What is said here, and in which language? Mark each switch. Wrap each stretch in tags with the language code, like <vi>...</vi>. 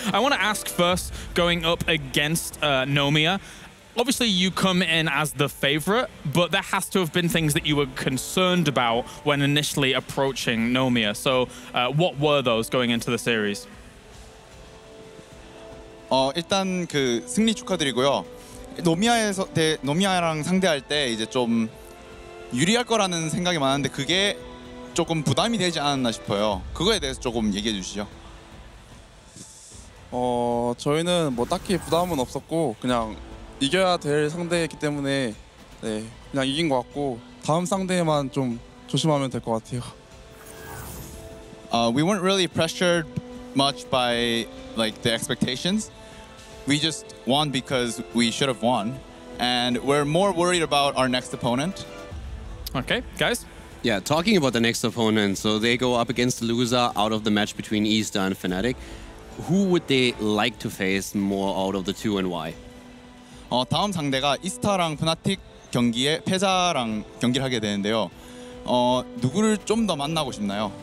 <en>I want to ask first, going up against Nomia, obviously you come in as the favorite, but there has to have been things that you were concerned about when initially approaching Nomia. So what were those going into the series?</en> <ko>일단 그 승리 축하드리고요. 노미아랑 상대할 때 이제 좀 유리할 거라는 생각이 많았는데 그게 조금 부담이 되지 않았나 싶어요. 그거에 대해서 조금 얘기해 주시죠. 저희는 뭐 딱히 부담은 없었고 그냥 이겨야 될 상대였기 때문에 네, 그냥 이긴 것 같고 다음 상대만 좀 조심하면 될 것 같아요.</ko> <en>We weren't really pressured much by like the expectations. We just won because we should have won, and we're more worried about our next opponent. Okay, guys. Yeah, talking about the next opponent, so they go up against the loser out of the match between Easter and Fnatic. Who would they like to face more out of the two, and why?</en> <ko>다음 상대가 이스타랑 프나틱 경기에 패자랑 경기를 하게 되는데요. 누구를 좀 더 만나고 싶나요?</ko>